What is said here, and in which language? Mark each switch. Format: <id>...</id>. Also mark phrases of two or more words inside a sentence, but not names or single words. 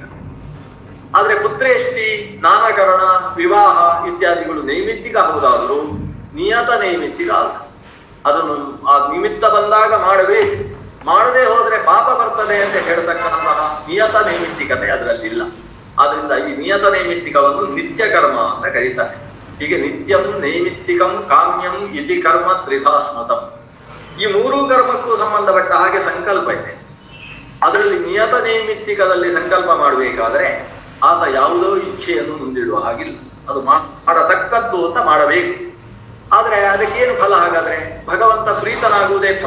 <kn>ಆದ್ರೆ ಪುತ್ರೇಷ್ಟಿ, ನಾಮಕರಣ, ವಿವಾಹ ಇತ್ಯಾದಿಗಳು ನೈಮಿತ್ತಿಕ ಹೌದಾದರೂ ನಿಯತ ನೈಮಿತ್ತಿಕ ಅಲ್ಲ. ಅದನ್ನು ಆ ನಿಮಿತ್ತ ಬಂದಾಗ ಮಾಡಬೇಕು, ಮಾಡದೇ ಹೋದ್ರೆ ಪಾಪ ಬರ್ತದೆ ಅಂತ ಹೇಳ್ತಕ್ಕಂತಹ ನಿಯತ ನೈಮಿತ್ತಿಕತೆ ಅದರಲ್ಲಿಲ್ಲ. ಆದ್ರಿಂದ ಈ ನಿಯತ ನೈಮಿತ್ತಿಕವನ್ನು ನಿತ್ಯ ಕರ್ಮ ಅಂತ ಕರೀತಾರೆ.</kn> <sa>ಹೀಗೆ ನಿತ್ಯಂ ನೈಮಿತ್ತಿಕಂ ಕಾಮ್ಯಂ ಇತಿ ಕರ್ಮ ತ್ರಿಧಾ ಸ್ಮೃತಂ.</sa> <kn>ಈ 3 ಕರ್ಮಕ್ಕೂ ಸಂಬಂಧಪಟ್ಟ ಹಾಗೆ ಸಂಕಲ್ಪ ಇದೆ. ಅದರಲ್ಲಿ ನಿಯತ ನೈಮಿತ್ತಿಕದಲ್ಲಿ ಸಂಕಲ್ಪ ಮಾಡಬೇಕಾದ್ರೆ ಆತ ಯಾವುದೋ ಇಚ್ಛೆಯನ್ನು ಮುಂದಿಡುವ ಹಾಗಿಲ್ಲ. ಅದು ಮಾಡತಕ್ಕದ್ದು ಅಂತ ಮಾಡಬೇಕು. ಆದ್ರೆ ಅದಕ್ಕೇನು ಫಲ? ಹಾಗಾದ್ರೆ ಭಗವಂತ ಪ್ರೀತನಾಗುವುದೇ ಫಲ.</kn>